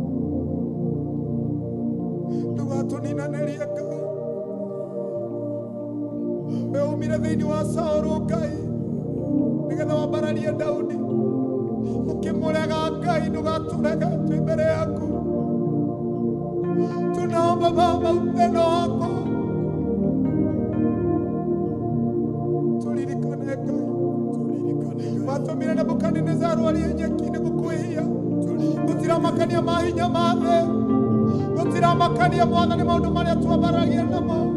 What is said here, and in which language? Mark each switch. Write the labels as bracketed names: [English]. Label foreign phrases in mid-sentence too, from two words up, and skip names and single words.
[Kikuyu] Ndũgatũninanĩrie Ngai. We umire thĩinĩ wa Saũlũ Ngai, nĩgetha wambararie Daudi. Ũkĩmũrega Ngai, ndũgatũrege twĩ mbere yaku. [Swahili] Tunaomba Baba upendo wako. [Kikuyu] Turirikane Ngai. Watũmire Nebukadinezaru arĩe nyeki-inĩ gũkwĩhia. Gũtiramakania mahinya ma thĩ. Gũtiramakania Mwathani maũndũ marĩa twambaragia namo.